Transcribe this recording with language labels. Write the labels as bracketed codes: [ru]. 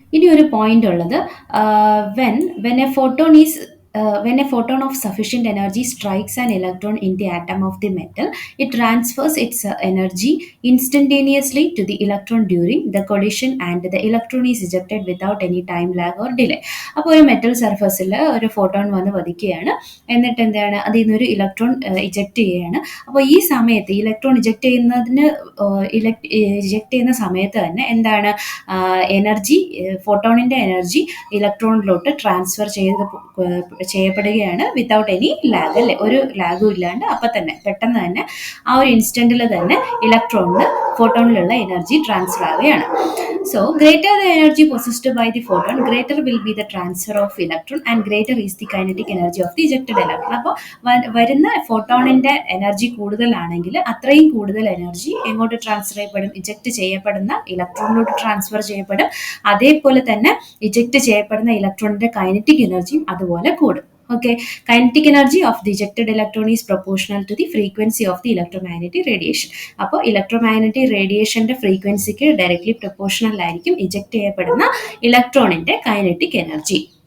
[ml] ഇനി ഒരു പോയിന്റ് ഉള്ളത് [en] When when a photon is when a photon of sufficient energy strikes an electron in the atom of the metal, it transfers its energy instantaneously to the electron during the collision and the electron is ejected without any time lag or delay. [ml] അപ്പോൾ ഒരു metal സർഫസിൽ ഒരു photon വന്ന് പതിക്കുകയാണ്. എന്നിട്ട് എന്താണ് അതിൽ നിന്നൊരു electron eject ചെയ്യുകയാണ്. അപ്പോൾ ഈ സമയത്ത് ഇലക്ട്രോൺ ഇജക്റ്റ് ചെയ്യുന്നതിന് ഇജക്റ്റ് ചെയ്യുന്ന സമയത്ത് തന്നെ എന്താണ് എനർജി, ഫോട്ടോണിൻ്റെ എനർജി ഇലക്ട്രോണിലോട്ട് ട്രാൻസ്ഫർ ചെയ്യപ്പെടുകയാണ് [en] without any lag, [ml] അല്ലേ? ഒരു ലാഗും ഇല്ലാണ്ട് അപ്പം തന്നെ പെട്ടെന്ന് തന്നെ ആ ഒരു ഇൻസ്റ്റൻറ്റിൽ തന്നെ ഇലക്ട്രോണിന് ഫോട്ടോണിലുള്ള എനർജി ട്രാൻസ്ഫർ ആവുകയാണ്. [en] So greater the energy possessed by the photon greater will be the transfer of electron and greater is the kinetic energy of the ejected electron. [ml] അപ്പോൾ വരുന്ന ഫോട്ടോണിൻ്റെ എനർജി കൂടുതലാണെങ്കിൽ അത്രയും കൂടുതൽ എനർജി എങ്ങോട്ട് ട്രാൻസ്ഫർ ചെയ്യപ്പെടും? ഇജക്റ്റ് ചെയ്യപ്പെടുന്ന ഇലക്ട്രോണിലോട്ട് transfer ചെയ്യപ്പെടും. അതേപോലെ തന്നെ ഇജക്റ്റ് ചെയ്യപ്പെടുന്ന ഇലക്ട്രോണിൻ്റെ കൈനറ്റിക് എനർജിയും അതുപോലെ കൂടും. [en] Okay, kinetic energy of the ejected electron is proportional to the frequency of the electromagnetic radiation. [ml] അപ്പോൾ ഇലക്ട്രോമാഗ്നറ്റിക് റേഡിയേഷൻ്റെ ഫ്രീക്വൻസിക്ക് ഡയറക്ട്ലി പ്രൊപ്പോർഷണൽ ആയിരിക്കും ഇജക്റ്റ് ചെയ്യപ്പെടുന്ന ഇലക്ട്രോണിൻ്റെ കൈനറ്റിക് എനർജി.